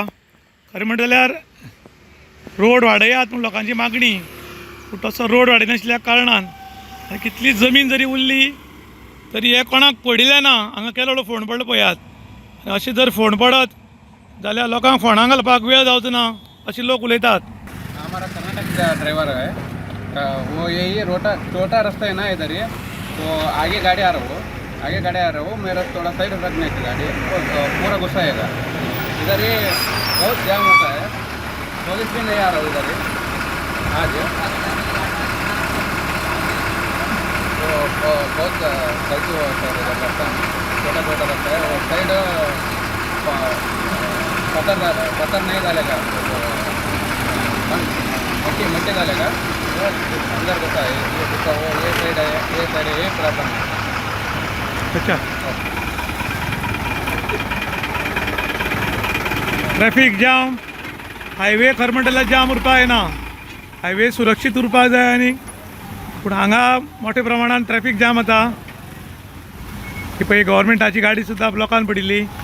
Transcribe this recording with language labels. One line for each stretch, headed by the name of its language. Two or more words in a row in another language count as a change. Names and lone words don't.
Konkani: खरें म्हणटा जाल्यार रोड वाडयात म्हूण लोकांची मागणी, पूण तसो रोड वाडयनाशिल्ल्या कारणान आनी कितली जमीन जरी उरली तरी हे कोणाक पडिल्लें ना। हांगा केलो फोंड पडलो पळयात, अशें जर फोंड पडत जाल्यार लोकांक फोंडां घालपाक वेळ जावचो ना अशें लोक उलयतात।
Hindi: हमारा कर्नाटक का ड्राइवर है, वो यही छोटा रास्ता है ना इधर, ये तो आगे गाड़ी आ रहा हो मेरा थोड़ा साइड रखने की गाड़ी तो पूरा गुस्सा आएगा। इधर ये बहुत जाम होता है, पुलिस भी नहीं आ रहा उधर आज, तो बहुत गलती होता है इधर रास्ता, छोटा रास्ता है और साइड पत्थर नहीं डालेगा, मट्टी डालेगा अंदर होता है। ये साइड है, ये प्रॉब्लम है। अच्छा,
English: traffic jam,
Konkani: हायवे खरें म्हणटा जाल्यार जाम उरपा येना, हायवे सुरक्षीत उरपाक जाय आनी पूण हांगा मोठ्या प्रमाणात
English: traffic jam
Konkani: जाता। ही पळय गव्हर्मेंटाची गाडी सुद्दां ब्लॉकान पडिल्ली।